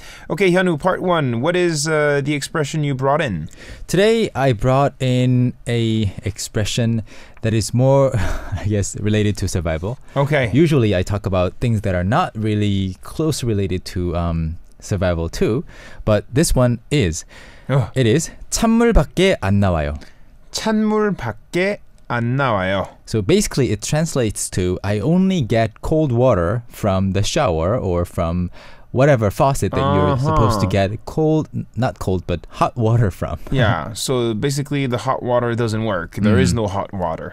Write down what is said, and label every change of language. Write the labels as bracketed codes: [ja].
[en] Okay, Hyunwoo, part 1. What is the expression you brought in? Today, I brought in a expression that is more, I guess, related to survival. Okay. Usually, I talk about things that are not really close related to survival too, but this one is. [ko] It is 찬물밖에 안 나와요. 찬물밖에 안 나와요. [en] So basically it translates to I only get cold water from the shower or from whatever faucet that you're supposed to get not cold, but hot water from. Yeah, so basically the hot water doesn't work. There is no hot water.